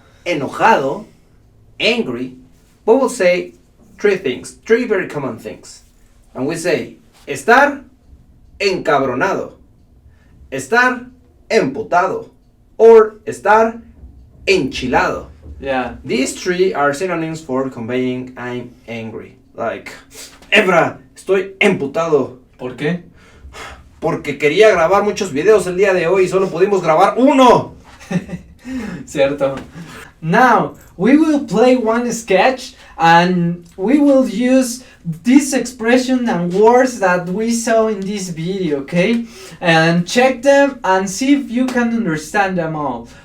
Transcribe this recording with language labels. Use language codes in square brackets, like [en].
[en] enojado, angry, we will say three very common things. And we say, estar encabronado, estar emputado, or estar enchilado. Yeah. These three are synonyms for conveying I'm angry. [es] Like, Ebra, estoy emputado. ¿Por qué? Porque quería grabar muchos videos el día de hoy y solo pudimos grabar uno. Cierto. [en] Now, we will play one sketch and we will use this expression and words that we saw in this video, okay? And check them and see if you can understand them all.